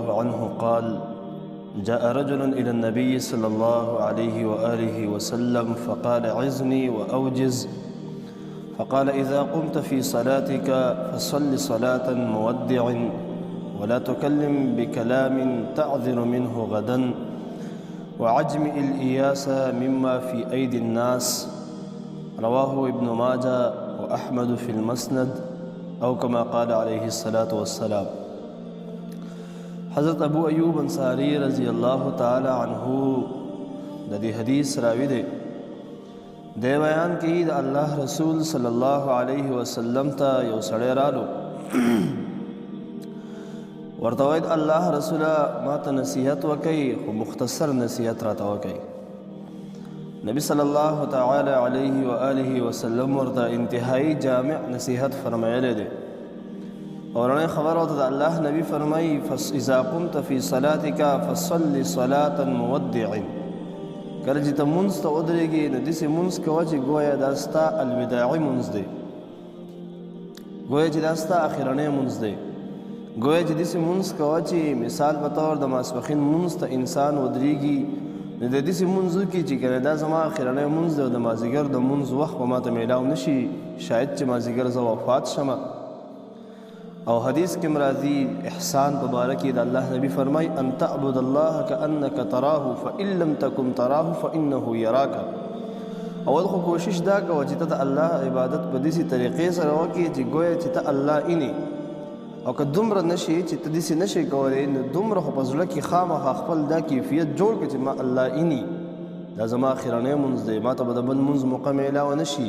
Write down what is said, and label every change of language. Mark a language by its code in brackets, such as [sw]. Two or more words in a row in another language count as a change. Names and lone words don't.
[ar] عنه قال جاء رجل إلى النبي صلى الله عليه وآله وسلم فقال عظني وأوجز فقال إذا قمت في صلاتك فصل صلاة مودع ولا تكلم بكلام تعذر منه غدا وعجمئ الإياس مما في أيدي الناس رواه ابن ماجه وأحمد في المسند او كما قال عليه الصلاة والسلام. [ps] حضرت ابو ایوب انصاری [ar] رضی اللہ تعالی عنہ [ps] د دې حدیث راوی دی بیان کی د الله رسول [ar] صلی الله علیه وسلم [ps] ته یو سړی رالو ورته وایي الله رسول ما ته نصیحت وکړي خو مختصر نصیحت راته وکړي. نبی [ar] صلی الله تعالی علیه و آله وسلم [ps] ورته انتهایی جامع نصیحت فرمایلی دی. اورنۍ خبر ورته د الله نبی فرمایي [ar] اذا قمت فی صلاتک فصل صلاة مودع. [ps] کله چې ته مونځ ته ودرېږې نو داسې مونځ کوه چې ګویا دا ستا الوداعي مونځ دی، گویا چې دا ستا اخرنی مونځ دی، گویا چې داسې مونځ کوه چې مثال په طور د ماسپښین مونځ ته انسان ودرېږي نو د داسې مونځو کې چې کنه دا زما اخرنی مونځ دی او د مازدیګر د مونځ وخت به ماته میلاو نشي، شاید چې مازدیګر زه وفات شمه. او حدیث کې راځي احسان په باره کې د الله نبی فرمایي [ar] ان تعبد الله کأنک تراه فإن لم تکن تراه فإنه یراک. [ps] اول خو کوشش دا کوه چې ته د الله عبادت په داسې طریقې سره وکړې چې گویا چې ته الله اینې، او که دومره نشي چې ته داسې نشي کولی نو دومره خو په زړه کې خامخا خپل دا کیفیت جوړ کړه چې ما الله اینې، دا زما اخرنی مونځ دی، ما ته به د بل مونځ موقع میلاوه نشي.